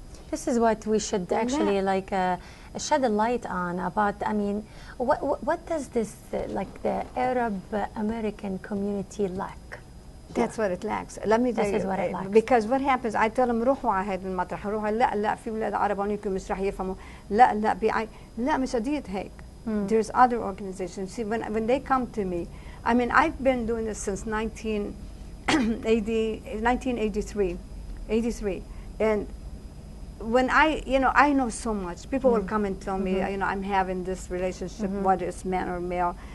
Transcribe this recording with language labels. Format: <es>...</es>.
<en>This is what we should actually shed a light on about. I mean, what does this the Arab American community lack? That's what it lacks. Let me tell you. This is what it lacks. Because what happens, I tell them</en> <ar>روحوا على هذا المطرح، روحوا لا في ولاد عرب هونيكم مش رح يفهموا، لا مش قضية هيك.</ar> <en>There's other organizations. See, when they come to me, I mean, I've been doing this since 1983, and when I know so much. People will come and tell me, I'm having this relationship, whether it's man or male.</en>